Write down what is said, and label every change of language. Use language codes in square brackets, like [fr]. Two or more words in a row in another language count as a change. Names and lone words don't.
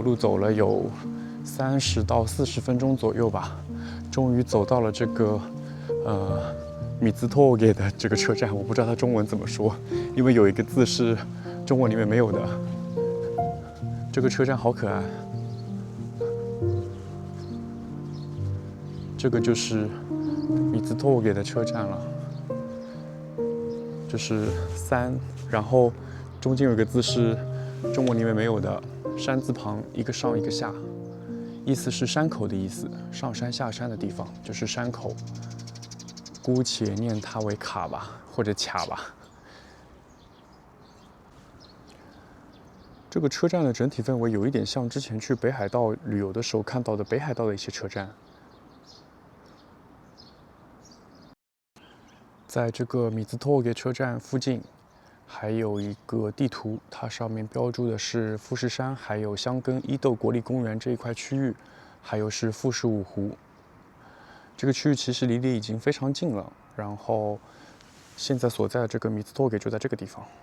[zh] 路走了有30到40分鐘左右吧，終於走到了這個水峠的這個車站。我不知道它中文怎麼說，因為有一個字是中文裡面沒有的。這個車站好可愛。這個就是水峠的車站了，就是3，然後中間有一個字是中文裡面沒有的，山字旁，一個上一個下，意思是山口的意思，上山下山的地方就是山口，姑且念它為卡吧，或者卡吧。這個車站的整體氛圍有一點像之前去北海道旅遊的時候看到的北海道的一些車站。在這個水峠車站附近，還有一個地圖，它上面標注的是富士山，還有箱根伊豆國立公園這一塊區域，還有是富士五湖。這個區域其實離你已經非常近了，然後現在所在的這個水峠就在這個地方。